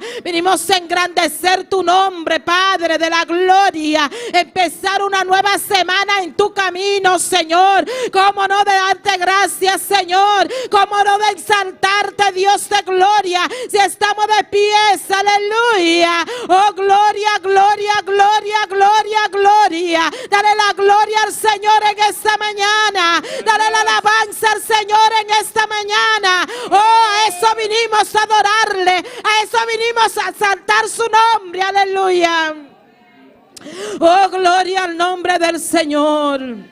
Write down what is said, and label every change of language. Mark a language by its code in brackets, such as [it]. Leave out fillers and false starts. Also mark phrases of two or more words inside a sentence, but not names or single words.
[es] Vinimos a engrandecer tu nombre, Padre de la gloria, empezar una nueva semana en tu camino, Señor. Cómo no de darte gracias, Señor, cómo no de exaltarte, Dios de gloria, si estamos de pies, aleluya. Oh, gloria, gloria, gloria, gloria, gloria. Dale la gloria al Señor en esta mañana. Dale la alabanza al Señor en esta mañana. Oh, a eso vinimos a adorarle. A eso vinimos a exaltar su nombre. Aleluya. Oh, gloria al nombre del Señor.